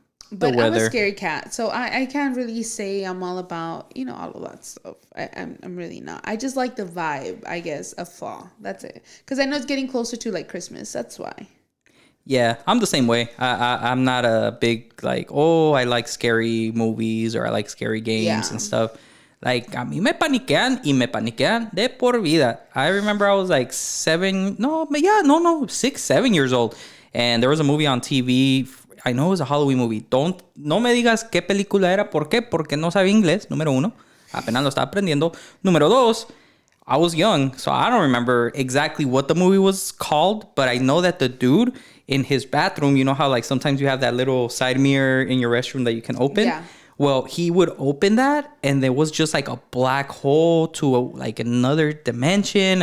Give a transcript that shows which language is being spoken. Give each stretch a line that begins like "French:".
English: But I'm a scary cat, so I can't really say I'm all about, all of that stuff. I'm really not. I just like the vibe, I guess, of fall. That's it. Because I know it's getting closer to, like, Christmas. That's why. Yeah, I'm the same way. I'm not a big, like, I like scary movies or I like scary games and stuff.
Spanish: Like, a mí me paniquean de por vida.
English: I remember I was like 6, 7 years old. And there was a movie on TV. I know it was a Halloween movie.
Spanish: No me digas qué película era. ¿Por qué? Porque no sabía inglés, número 1. Apenas lo estaba aprendiendo. Número 2,
English: I was young, so I don't remember exactly what the movie was called. But I know that the dude in his bathroom, you know how like sometimes you have that little side mirror in your restroom that you can open? Yeah. Well, he would open that and there was just like a black hole to like another dimension.